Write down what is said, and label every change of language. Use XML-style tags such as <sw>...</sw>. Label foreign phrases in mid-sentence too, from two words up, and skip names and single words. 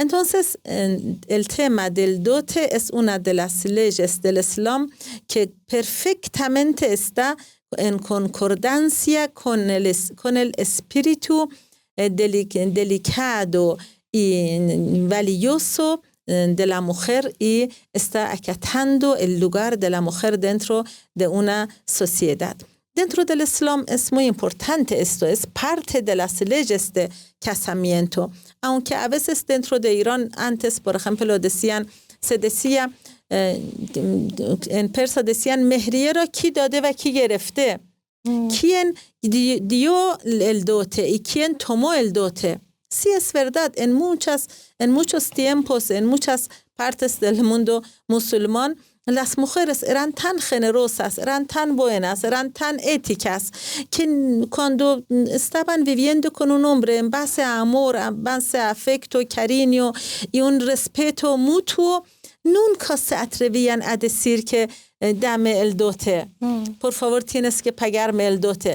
<es>Entonces, el tema del dote es una de las leyes del Islam que perfectamente está en concordancia con el espíritu delicado y valioso de la mujer y está acatando el lugar de la mujer dentro de una sociedad. Dentro del Islam es muy importante esto, es parte de las leyes de casamiento, aunque a veces dentro de Irán antes, por ejemplo, se decía, en persa decían,</es> <fa>مهریه کی داده و کی گرفته.</fa> <es>¿Quién dio el dote y quién tomó el dote? Sí, es verdad, en muchos tiempos, en muchas partes del mundo musulmán, las mujeres eran tan generosas, eran tan buenas, eran tan éticas, que cuando estaban viviendo con un hombre en base a amor, en base a afecto, cariño y un respeto mutuo, nunca se atrevían a decir que dame el dote, por favor tienes que pagarme el dote.</es>